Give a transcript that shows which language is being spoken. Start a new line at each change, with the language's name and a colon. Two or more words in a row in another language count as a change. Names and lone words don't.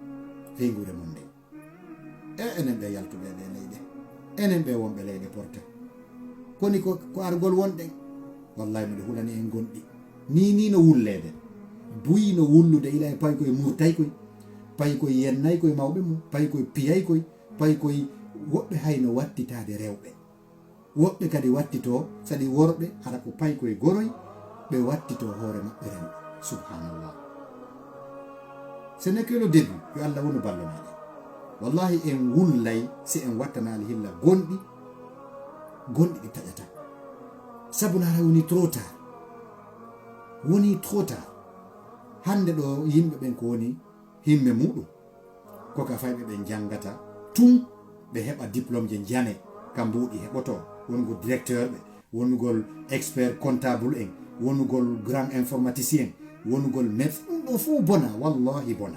Fula: e enen ɓe yaltuɓe ɗe leyɗe, enen ɓe wonɓe leyɗe porta koni ko argol wonɗen wallahi miɗo hulani en gonɗi ni no wullede buyi no wullude ila e pay koye murtay koye pay koye yennay koye mawɓe mum pay koye piyay koye pay koye woɓɓe hayno wattitade rewɓe, woɓɓe kadi wattito saɗi worɓe hara ko pay koye goroy ɓe wattito hoore maɓɓe rewɓe.
French: Subhanallah, ce n'est que le début.
Fula: Yo Allah wonu ballo meɗen wallahi en wullay si en wattanali hilla gonɗi ɗi taƴata sabu nara woni
French: trop tard.
Fula: Hande ɗo yimɓe ɓen ko woni himme muɗum koka fayɓe ɓe jangata tun ɓe heɓa diplôme je jane kam mbuɗi heɓoto, wongol directeur ɓe, wongol
French: expert comptable
Fula: en, wongol
French: grand informaticien,
Fula: wongol médecin, ɗum ɗo fuu bona, wallahi bona.